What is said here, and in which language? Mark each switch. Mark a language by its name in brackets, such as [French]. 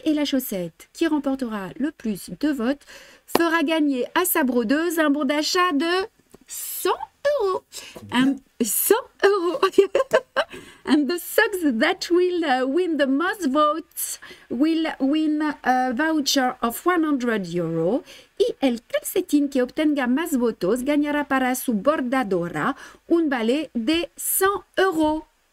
[French] Et la chaussette qui remportera le plus de votes fera gagner à sa brodeuse un bon d'achat de 100 euros. 100 euros. [English] And the socks that will win the most votes will win a voucher of 100 euros. [Spanish] Y el calcetín que obtenga más votos ganará para su bordadora un balai de 100 euros.